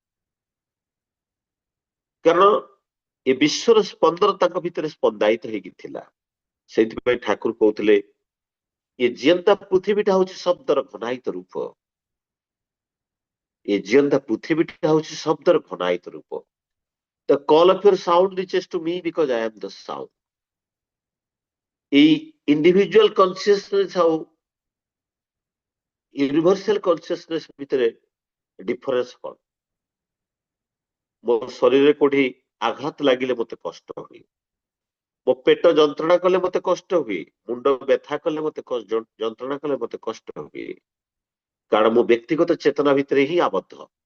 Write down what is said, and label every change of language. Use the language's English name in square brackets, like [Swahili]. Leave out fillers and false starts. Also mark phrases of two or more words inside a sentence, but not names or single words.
[Odia] କାରଣ ଏ ବିଶ୍ୱର ସ୍ପନ୍ଦନ ତାଙ୍କ ଭିତରେ ସ୍ପନ୍ଦାୟିତ ହେଇକି ଥିଲା। ସେଇଥିପାଇଁ ଠାକୁର କହୁଥିଲେ ଏ ଜିଅନ୍ତା ପୃଥିବୀଟା ହଉଛି ଶବ୍ଦର ଘନାୟିତ ରୂପ, ଏ ଜିଅନ୍ତା ପୃଥିବୀଟା ହଉଛି ଶବ୍ଦର ଘନାୟିତ ରୂପ। [English] The call of your sound reaches to me because I am the sound. [Odia] এই [English] individual consciousness [Odia] ଆଉ [English] universal consciousness [Odia] ଭିତରେ ଡିଫରେନ୍ସ କଣ? ମୋ ଶରୀରରେ କୋଉଠି ଆଘାତ ଲାଗିଲେ ମତେ କଷ୍ଟ ହୁଏ, ମୋ ପେଟ ଯନ୍ତ୍ରଣା କଲେ ମତେ କଷ୍ଟ ହୁଏ, ମୁଣ୍ଡ ବ୍ୟଥା କଲେ ମତେ ଯନ୍ତ୍ରଣା କଲେ ମତେ କଷ୍ଟ ହୁଏ, କାରଣ ମୋ ବ୍ୟକ୍ତିଗତ ଚେତନା ଭିତରେ ହିଁ ଆବଦ୍ଧ।